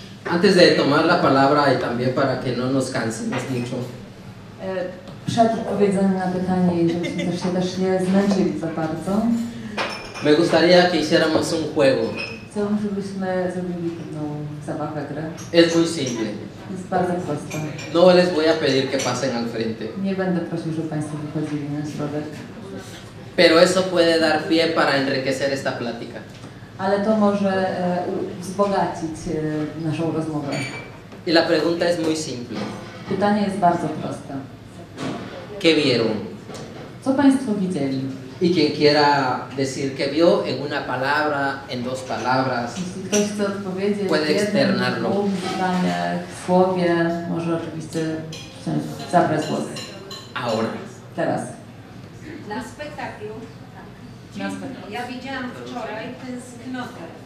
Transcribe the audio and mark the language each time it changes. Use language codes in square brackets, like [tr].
[es] Antes de tomar la palabra y también para que no nos cansemos mucho, [pl] Przed odpowiedzeniem na pytanie i żebyśmy też nie zmęczyli za bardzo, [es] me gustaría que hiciéramos un juego. [pl] chciałbym, żebyśmy zrobili pewną zabawę, grę. [es] Es muy simple. [pl] Jest bardzo prosta. [es] No les voy a pedir que pasen al frente, [pl] Nie będę prosił, żeby Państwo wychodzili na środek, [es] pero eso puede dar pie para enriquecer esta plática. [pl] ale to może wzbogacić naszą rozmowę. [es] Y la pregunta es muy simple. [pl] Pytanie jest bardzo proste. [es] ¿Qué vieron? [pl] Co Państwo widzieli? [es] Y quien quiera decir que vio en una palabra, en dos palabras, [pl] Jeśli ktoś chce odpowiedzieć [es] Puede [pl] w jednym, [es] externarlo. [pl] dwóch zdaniach, słowie, może oczywiście zabrać głos. [es] ahora. [pl] Teraz. Na spektaklu. Na spektaklu. Ja widziałam wczoraj tęsknotę.